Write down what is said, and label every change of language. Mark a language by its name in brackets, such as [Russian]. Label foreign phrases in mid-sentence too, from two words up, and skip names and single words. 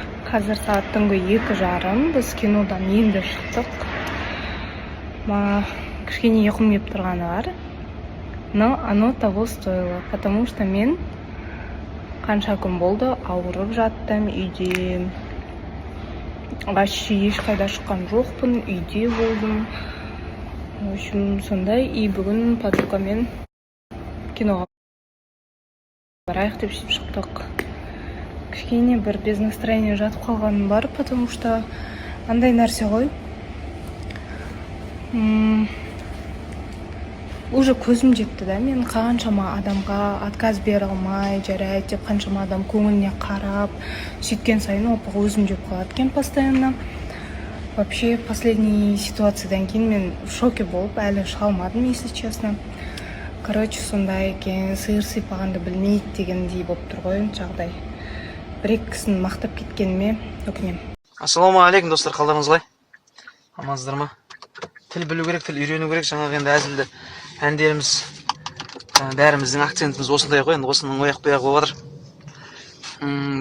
[Kazakh] Қазір саат түнгі 2:30. Біз кинодан енді шықтық. Кішкене ұйқым келіп тұрғаны бар. [Russian] Но оно того стоило, потому что [Kazakh] мен қанша күн болды ауырып жаттым үйде. Вообще ешқайда шыққан жоқпын, үйде болдым. [Russian] В общем, сондай. [Kazakh] И бүгін подругамен киноға барайық деп шықтық. Кішкене бір [Russian] без настроения [Kazakh] жатып қалғаным бар, [Russian] потому что [Kazakh] андай нәрсе ғой. Уже көзім жетті да, мен қаншама адамға отказ бере алмай, жарайды деп қаншама адам көңіліне қарап, сөйткен сайын опық өзім жеп қалады екен постоянно. [Russian] Вообще последний [Kazakh] ситуациядан кейін мен [Russian] в шоке [Kazakh] болып, әлі шыға алмадым, [Russian] если честно. [Kazakh] Короче, сондай екен, сиыр сыйпағанды білмейді дегендей болып тұр ғой жағдай. Бір-екі кісіні мақтап кеткеніме өкінемін. Ассалаумағалейкум достар, қалдарыңыз қалай? Амансыздар ма? Тіл білу керек, тіл үйрену керек. Жаңағы енді әзілді әндеріміз, бәріміздің акцентіміз осындай ғой, енді осының ояқ-бұяқ болып жатыр.